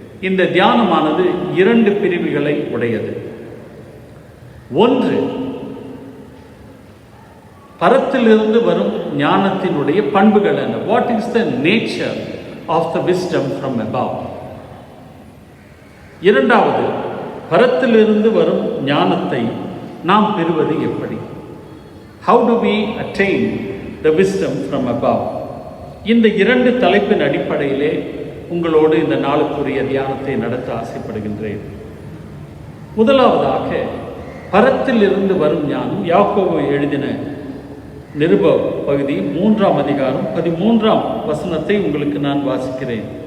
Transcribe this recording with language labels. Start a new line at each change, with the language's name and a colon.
Tamil: இந்த தியானமானது 2 பிரிவுகளை உடையது. ஒன்று, பரத்திலிருந்து வரும் ஞானத்தினுடைய பண்புகள் என்ன,
English: What is the nature of the wisdom from above.
Tamil: இரண்டாவது, பரத்திலிருந்து வரும் ஞானத்தை நாம் பெறுவது எப்படி,
English: how do we attain the wisdom from above.
Tamil: இந்த 2 தலைப்பின் அடிப்படையிலே உங்களோடு இந்த நாளுக்குரிய தியானத்தை நடத்த ஆசைப்படுகின்றேன். முதலாவதாக, பரத்திலிருந்து வரும் ஞானம். யாக்கோபு எழுதின நிருப பகுதி 3ஆம் அதிகாரம் 13ஆம் வசனத்தை உங்களுக்கு நான் வாசிக்கிறேன்.